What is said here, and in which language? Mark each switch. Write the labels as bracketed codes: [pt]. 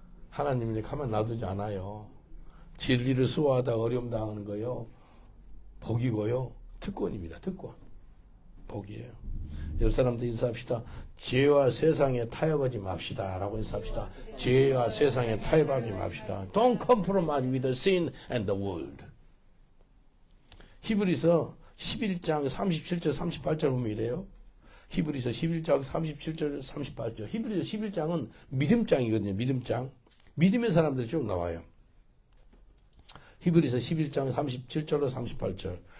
[ko] 하나님이 가만 놔두지 않아요. 진리를 수호하다가 어려움 당하는 거요. 복이고요. 특권입니다. 특권. 복이에요. 옆 사람들 인사합시다. 죄와 세상에 타협하지 맙시다. 라고 인사합시다. 죄와 세상에 타협하지 맙시다. [en] Don't compromise with the sin and the world. [ko] 히브리서 11장 37절 38절 보면 이래요. 히브리서 11장 37절 38절. 히브리서 11장은 믿음장이거든요. 믿음장. 믿음의 사람들이 쭉 나와요. 히브리서 11장 37절로 38절.